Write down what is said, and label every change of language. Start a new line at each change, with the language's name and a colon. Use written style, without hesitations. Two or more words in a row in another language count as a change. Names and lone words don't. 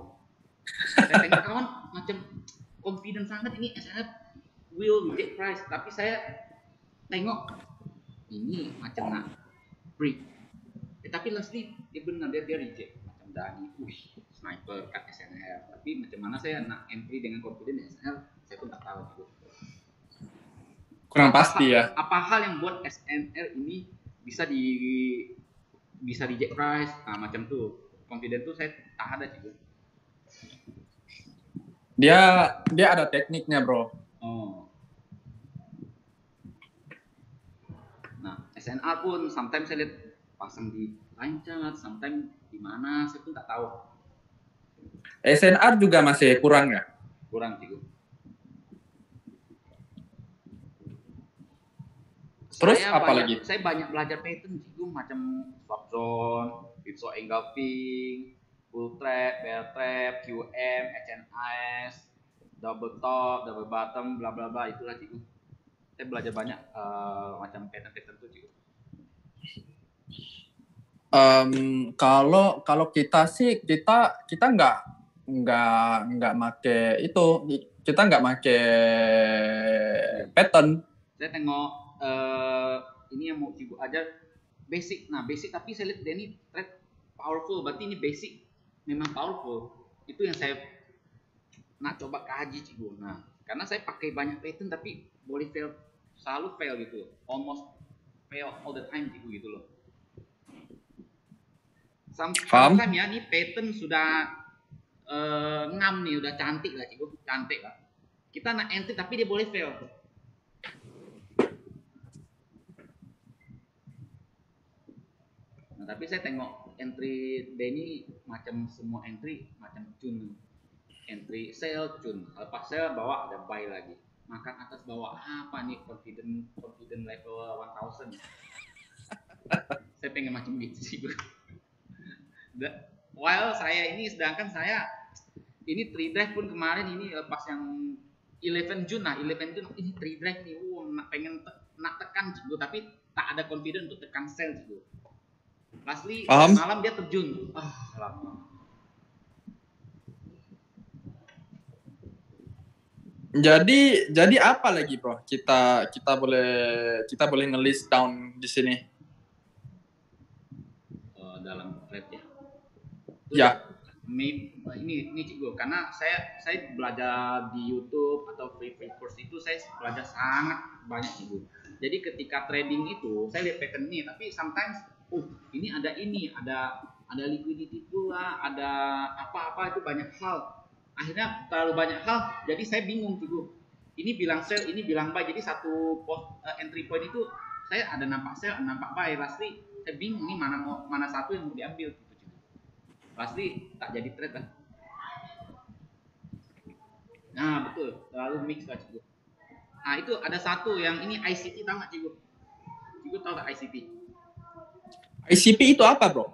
Malay: Saya tengok kawan macam confident sangat ini
English: SNR will reject price,
Malay: tapi saya tengok ini macam nak break. Tapi lastly dia benar dia reject macam Dani. Sniper cut SNR. Tapi macam mana saya nak entry dengan confident SNR? Saya pun tak tahu gitu. Kurang pasti ya. Apa hal yang buat SNR ini bisa di
English: jack price,
Malay: macam tuh. Confident tuh saya tak ada sih. Dia ada tekniknya, bro. Oh. Nah, SNR pun sometimes saya lihat pasang di
English: line chart,
Malay: sometimes di mana saya pun tak tahu. SNR juga masih kurang ya? Kurang sih. Terus apa lagi? Saya banyak belajar pattern sih, macam
English: swap zone, pizzo engulfing, full trap, bear trap, QM, HNS, double top, double bottom,
Malay: bla bla bla, itulah sih. Saya belajar banyak macam pattern tuh sih.
Indonesian: Kalau kita sih kita nggak make itu, kita nggak make pattern.
Malay: Saya tengok ini yang mau Cibu ajar basic. Nah, basic tapi saya lihat Denny trade powerful, berarti ini basic memang powerful. Itu yang saya nak coba kaji Cibu. Nah, karena saya pakai banyak pattern tapi boleh fail, selalu fail gitu,
English: almost fail all the time
Malay: Cibu gitu loh. Sometimes ya nih pattern sudah ngam nih, udah cantik lah Cibu, cantik lah. Kita nak entry tapi dia boleh fail. Nah, tapi saya tengok entry Denny macam semua entry macam cun, entry sell cun, lepas sell bawa ada buy lagi, makan atas bawah, apa nih
English: confident level
Malay: 1000. Saya pengen macam gitu sih. While saya ini, sedangkan saya ini 3 drive pun kemarin ini pas yang 11 June, nah 11 June ini 3 drive nih, pengen nak tekan juga tapi tak ada confident untuk tekan sell juga. Lastly malam dia terjun. Lama. Jadi apa lagi, bro?
Indonesian: Kita boleh nge-
English: list down
Indonesian: di sini. Dalam trade ya. Ya.
Malay: Ini Cikgu, karena saya belajar di YouTube atau free course itu saya belajar sangat banyak Cikgu. Jadi ketika trading itu saya lihat pattern ini, tapi sometimes ini ada liquidity pula, ada apa-apa, itu banyak hal. Akhirnya terlalu banyak hal, jadi saya bingung Cikgu. Ini bilang sell, ini bilang buy. Jadi satu entry point itu saya ada nampak sell, ada nampak buy. Lastly saya bingung nih mana satu yang mau diambil. Pasti tak jadi trade lah. Nah betul, terlalu mix lah Cikgu. Nah itu ada satu yang ini ICT, tahu nggak Cikgu? Cikgu tahu nggak ICT?
Indonesian: ICP itu apa, bro?